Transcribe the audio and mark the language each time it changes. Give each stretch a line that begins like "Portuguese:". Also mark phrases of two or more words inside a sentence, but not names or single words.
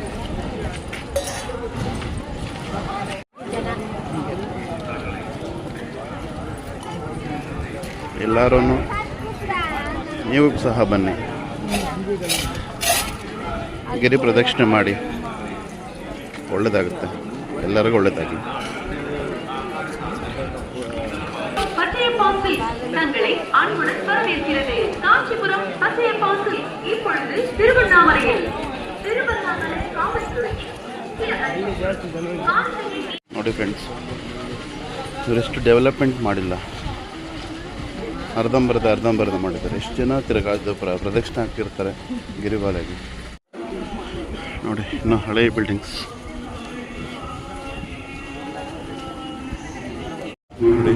Kannada: ಎಲ್ಲರೂ ನೀವು ಸಹ ಬನ್ನಿ, ಗಿರಿ ಪ್ರದಕ್ಷಿಣೆ ಮಾಡಿ. ಒಳ್ಳೆಯದಾಗುತ್ತೆ, ಎಲ್ಲರಿಗೂ ಒಳ್ಳೆಯದಾಗಿ.
Tamil: தங்களை அன்புடன் வரவேற்கிறது. காஞ்சிபுரம் பசைய பாசில் இப்பொழுது திருவண்ணாமலையில் திருவண்ணாமலை காவல்துறை
Kannada: ನೋಡಿ ಫ್ರೆಂಡ್ಸ್, ಇವರೆಷ್ಟು ಡೆವಲಪ್ಮೆಂಟ್ ಮಾಡಿಲ್ಲ, ಅರ್ಧಂಬರ್ಧ ಮಾಡಿದ್ದಾರೆ. ಎಷ್ಟು ಜನ ತಿರುಗಾದ ಪ್ರದಕ್ಷಿಣೆ ಆಗ್ತಿರ್ತಾರೆ ಗಿರಿಬಾಲೆಗೆ. ನೋಡಿ, ಇನ್ನು ಹಳೆಯ ಬಿಲ್ಡಿಂಗ್ಸ್ ನೋಡಿ.